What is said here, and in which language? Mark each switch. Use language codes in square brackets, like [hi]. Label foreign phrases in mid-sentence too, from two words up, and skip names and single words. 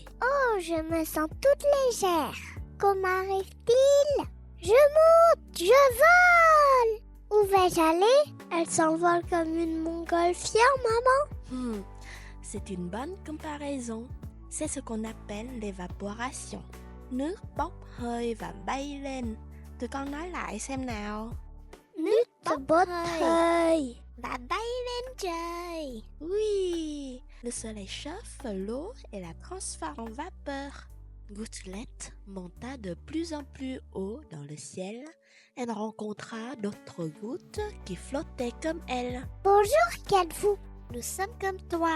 [fr] Oh, je me sens toute légère. Comment arrive-t-il? Je monte, je vole. Où vais-je aller? Elle s'envole comme une montgolfière, maman. C'est une bonne comparaison. C'est ce qu'on appelle l'évaporation. [vi] Nước bốc hơi và bay lên. Tụi con nói lại xem nào. Nước bốc hơi và bay lên trời. [fr] Oui, le soleil chauffe l'eau et la transforme en vapeur. Gouttelette monta de plus en plus haut dans le ciel. Elle rencontra d'autres gouttes qui flottaient comme elle. Bonjour, qui êtes-vous? Nous sommes comme toi.